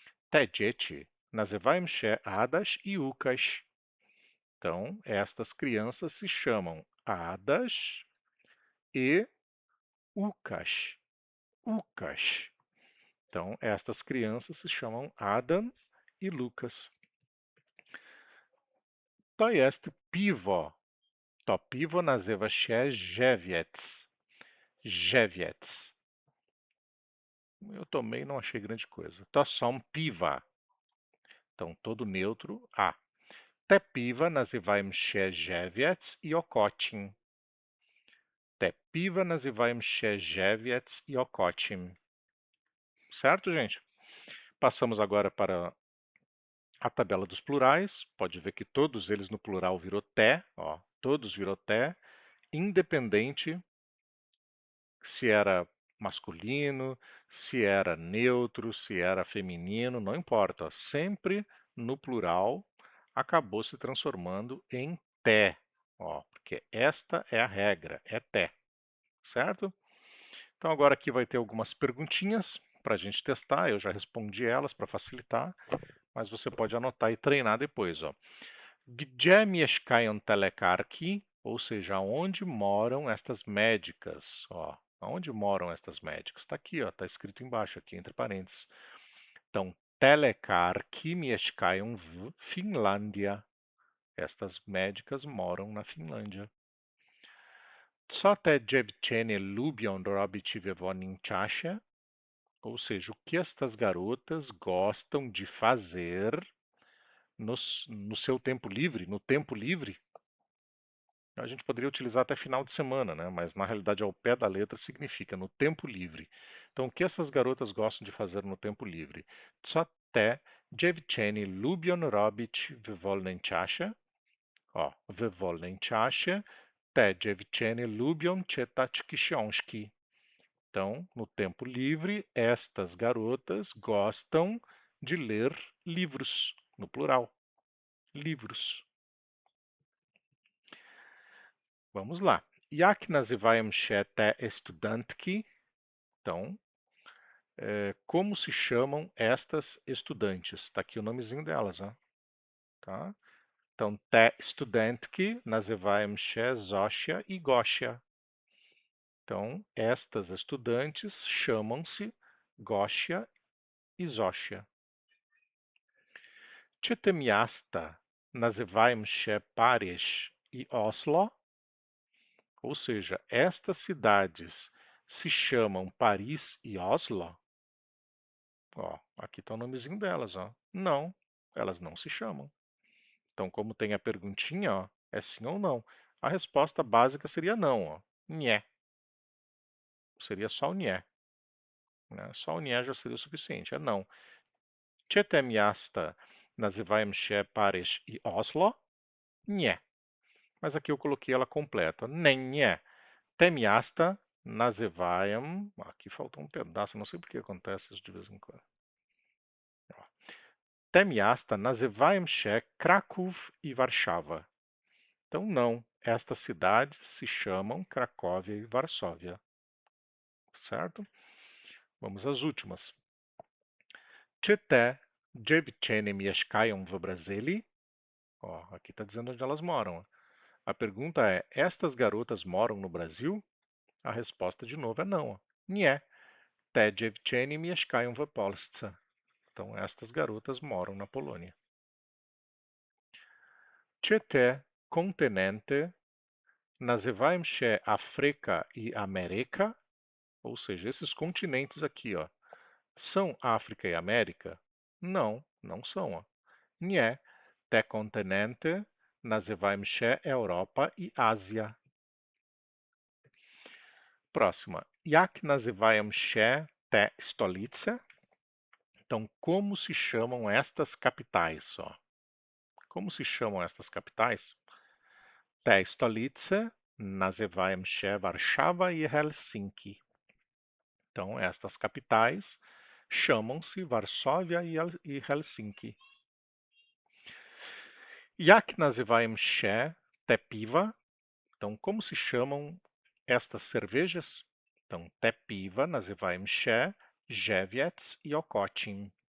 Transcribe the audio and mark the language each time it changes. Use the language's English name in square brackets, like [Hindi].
[Polish] Te dzieci nazywają się Adaś i Łukasz. [Portuguese] Então, estas crianças se chamam Adaś e Łukasz. Łukasz. Então, estas crianças se chamam Adam e Lucas. [Polish] To jest piwo. To piwo nazywa się Żywiec. Żywiec. [Portuguese] Eu tomei e não achei grande coisa. [Polish] To są piwa. [Portuguese] Então, todo neutro, A. [Polish] Te piwa nazywają się Żywiec i Okocim. Te piwa nazywają się Żywiec i Okocim. [Portuguese] Certo, gente? Passamos agora para A tabela dos plurais, pode ver que todos eles no plural virou té, ó, todos virou té, independente se era masculino, se era neutro, se era feminino, não importa. Sempre no plural acabou se transformando em té, ó, porque esta é a regra, é té, certo? Então agora aqui vai ter algumas perguntinhas para a gente testar, eu já respondi elas para facilitar, mas você pode anotar e treinar depois, ó. [Polish] Gdzie mieszkają te lekarki? [Portuguese] Ou seja, onde moram estas médicas? Ó, onde moram estas médicas? Está aqui, ó, está escrito embaixo, aqui entre parênteses. [Polish] Então, te lekarki mieszkają w Finlândia. [Portuguese] Estas médicas moram na Finlândia. [Polish] Co te dziewczyny lubią robić w wolnym czasie? [Portuguese] Ou seja, o que estas garotas gostam de fazer no seu tempo livre, no tempo livre? A gente poderia utilizar até final de semana, né? Mas na realidade, ao pé da letra, significa no tempo livre. Então, o que essas garotas gostam de fazer no tempo livre? [Polish] Co te dziewczyny lubią robić w wolnym czasie? Ó, w wolnym czasie te dziewczyny lubią czytać książki. [Portuguese] Então, no tempo livre, estas garotas gostam de ler livros, no plural, livros. Vamos lá. [Polish] Jak nazywają się te estudantki? [Portuguese] Então, como se chamam estas estudantes? Está aqui o nomezinho delas, ó, tá? [Polish] Então, te studentki nazywają się Zosia e Gosia. [Portuguese] Então, estas estudantes chamam-se Gosia e Zosia. [Polish] Czy te miasta nazywają się Paryż e Oslo? [Portuguese] Ou seja, estas cidades se chamam Paris e Oslo? Ó, aqui está o nomezinho delas, ó. Não, elas não se chamam. Então, como tem a perguntinha, ó, é sim ou não. A resposta básica seria não, ó. Nhé. Seria só o nhé, né? Só o nhé já seria o suficiente, é não. [Polish] Czy te miasta nazywają się Paryż e Oslo? Nie. [Portuguese] Mas aqui eu coloquei ela completa. [Polish] Nem nie. Te miasta nazywają... [Portuguese] Aqui faltou um pedaço, não sei por que acontece isso de vez em quando. Ó. [Polish] Te miasta nazywają się Kraków e Warszawa. [Portuguese] Então, não. Estas cidades se chamam Cracóvia e Varsóvia. Certo? Vamos às últimas. [Polish] Czy te dziewczyny mieszkają w Brazília? [Portuguese] Ó, aqui está dizendo onde elas moram. A pergunta é: estas garotas moram no Brasil? A resposta de novo é não. Nie. [Polish] Te dziewczyny mieszkają w Polsce. [Portuguese] Então, estas garotas moram na Polônia. [Polish] Czy te kontynenty nazywają się África e América? [Portuguese] Ou seja, esses continentes aqui, ó, são África e América? Não, não são. Ó. Nie. [Polish] Te kontynenty nazywają się Europa e Ásia. Próxima. Jak nazywają się te stolice? [Portuguese] Então, como se chamam estas capitais? Ó? Como se chamam estas capitais? [Polish] Te stolice nazywają się Warszawa e Helsinki. [Portuguese] Então, estas capitais chamam-se Varsóvia e Helsinki. [Polish] Jak nazywają się te piwa? [Portuguese] Então, como se chamam estas cervejas? [Polish] Então, te piwa nazywają się Żywiec e Okocim.